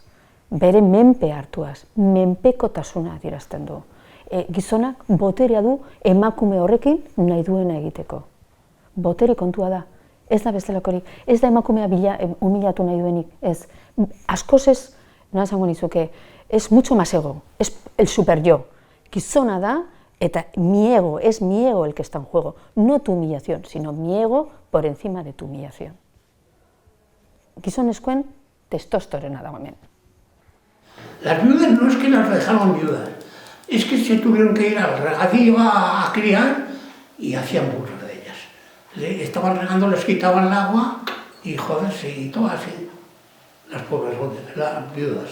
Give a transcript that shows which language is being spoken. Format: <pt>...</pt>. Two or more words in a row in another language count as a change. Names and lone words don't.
<eu>Bere menpe hartuaz, menpekotasuna adierazten du. Gizonak boterea du emakume horrekin nahi duena egiteko. Botere kontua da. Ez da bestelakorik, ez da emakumea humilatu nahi duenik, ez. Askoz ez, nola esango nizuke,</eu> <es>es mucho más ego, es el super yo.</es> <eu>Gizona da, eta</eu> <es>mi ego, es mi ego el que está en juego. No tu humillación, sino mi ego por encima de tu humillación.</es> <eu>Gizonezkoen testosterona dago hemen.</eu> <es>Las viudas no es que las dejaron viudas, Es que se tuvieron que ir al regadío a criar y hacían burla de ellas. Estaban regando, les quitaban el agua y joderse y todo así. Las pobres las viudas.</es>